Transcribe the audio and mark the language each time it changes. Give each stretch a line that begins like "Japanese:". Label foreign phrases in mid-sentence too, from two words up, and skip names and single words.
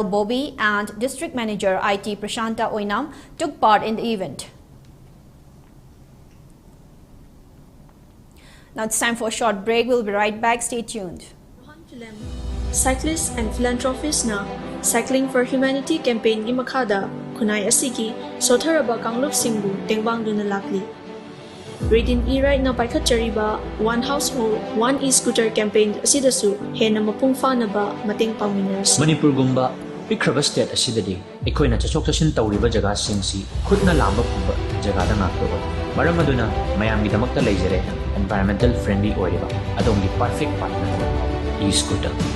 English: Bobby and District Manager IT Prashanta Oinam took part in the event. Now it's time for a short break. We'll be right back. Stay tuned. Cyclists and philanthropists
Manipuri: na Cycling for Humanity campaign gi makada kunai asigi sotharaba kangluk singbu tengbang duna lakli. Reading e-ride na paikhat chariba One Household, One E-Scooter campaign asidasu hena mapung na ba mateng pangminers. Manipur gumba pikraba state asidadi ekoina chachok chashin tawriba jaga singsi khutna lamba pumba jaga da ngaktoba maram aduna mayamgi damakta leijare
English: environmental friendly
Manipuri: oiriba adongi
English: perfect partner E-Scooter.